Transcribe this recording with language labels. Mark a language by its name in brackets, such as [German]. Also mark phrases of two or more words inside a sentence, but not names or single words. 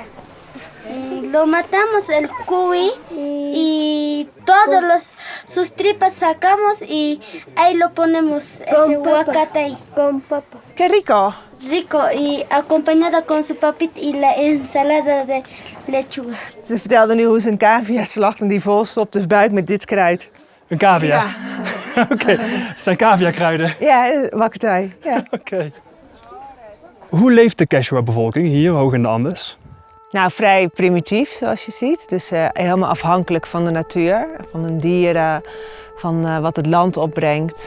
[Spanish] Lo matamos el cuy y todos sus tripas sacamos y ahí lo ponemos ese aguacate con papa. Qué rico. Rico y acompañado con su papita y la ensalada de lechuga. [Dutch] Ze vertelde nu hoe ze een cavia slacht en die vol stopt dus buiten met dit kruid. Een cavia? Ja. Oké, het zijn caviakruiden. Ja, wakkertij. Ja. Oké. Hoe leeft de Quechua-bevolking hier hoog in de Andes? Nou, vrij primitief zoals je ziet. Dus helemaal afhankelijk van de natuur, van de dieren, van wat het land opbrengt.